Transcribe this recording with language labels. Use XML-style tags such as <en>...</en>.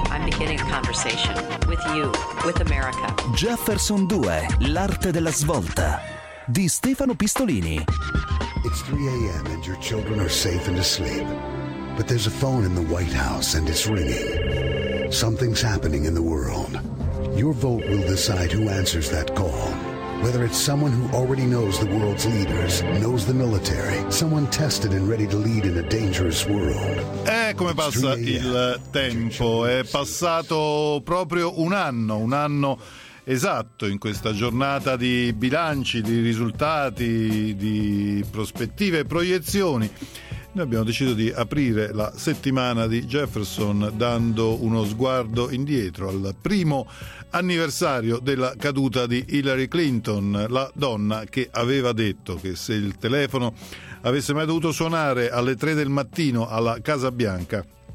<en>I'm beginning a conversation with you, with America.</en> <it>Jefferson 2, l'arte della svolta, di Stefano Pistolini.</it> <en>It's 3 a.m. and your children are safe and asleep. But there's a phone in the White House and it's ringing. Something's happening in the world. Your vote will decide who answers that call. Whether it's someone who already knows the world's leaders, knows the military, someone tested and ready to lead in a dangerous world.</en> <it>Come passa il tempo. È passato proprio un anno esatto in questa giornata di bilanci, di risultati, di prospettive e proiezioni. Noi abbiamo deciso di aprire la settimana di Jefferson dando uno sguardo indietro al primo anniversario della caduta di Hillary Clinton, la donna che aveva detto che se il telefono avesse mai dovuto suonare alle 3 del mattino alla Casa Bianca,</it>